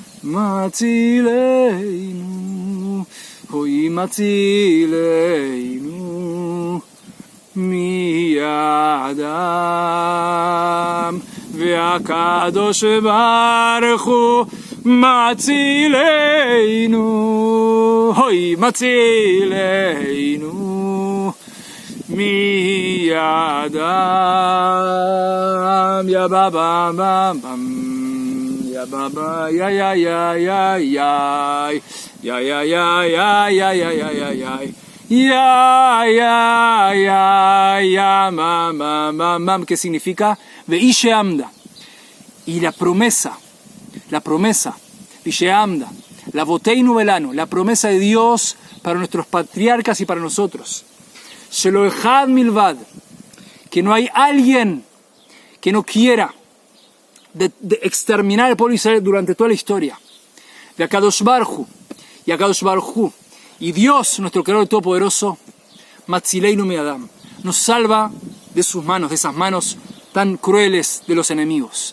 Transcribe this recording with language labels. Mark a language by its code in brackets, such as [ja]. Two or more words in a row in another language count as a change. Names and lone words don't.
[he] מצילנו הוי מצילנו מידם והקדוש ברוך הוא מצילנו הוי מצילנו מידם יא בבא במ יא בבא יא יא יא יא יא ya, ya, ya, ya, ya, ya, ya, ya, ya, ya, ya, ya, [es] mam, ¿qué significa? Veisheamda. Y la promesa, Veisheamda, [he] לאבותינו ולנו, [es] la promesa de Dios para nuestros patriarcas y para nosotros. [he] שלא אחד בלבד, [es] que no hay alguien que no quiera de exterminar al pueblo de Israel durante toda la historia. De Akadosh Baruj Hu, y Akadosh Baruj Hu, y Dios, nuestro Creador Todopoderoso, [he] מצילנו מידם, [es] nos salva de sus manos, de esas manos tan crueles de los enemigos.